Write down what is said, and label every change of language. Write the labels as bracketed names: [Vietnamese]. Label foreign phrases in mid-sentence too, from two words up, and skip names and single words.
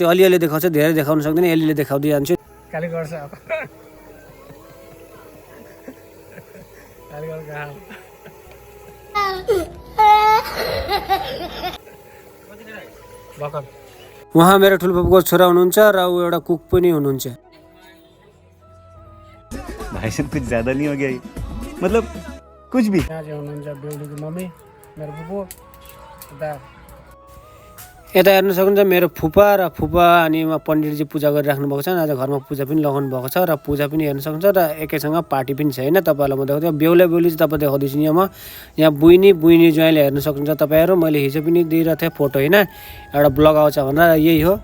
[Nepali] अलिअलि देखाउँछु, धेरै देखाउन सक्दैन, अलिअलि देखाउँदै जान्छु। खाली गर्छ उहाँ मेरो ठुल्फुपूको छोरा हुनुहुन्छ र ऊ एउटा कुक पनि हुनुहुन्छ। [Hindi] भाई साहब कुछ ज्यादा नहीं हो गया ये, मतलब कुछ भी। [Nepali] यहाँ चाहिँ हुनुहुन्छ बेहुलीको मम्मी मेरो फुपू, यता हेर्नु सक्नुहुन्छ मेरो फुपा र फुपा अनि पण्डितजी पूजा गरिराख्नु भएको छ। आज घरमा पूजा पनि लगाउनु भएको छ र पूजा पनि हेर्नु सक्नुहुन्छ र एकैसँग पार्टी पनि छ होइन। तपाईँहरूलाई म देखाउँछु बेहुला बेहुली चाहिँ तपाईँ देखाउँदैछु यहाँ म। यहाँ बुइनी ज्वाइँले हेर्नु सक्नुहुन्छ तपाईँहरू, मैले हिजो पनि दिइरहेको थिएँ फोटो होइन, एउटा ब्लग आउँछ भनेर यही हो।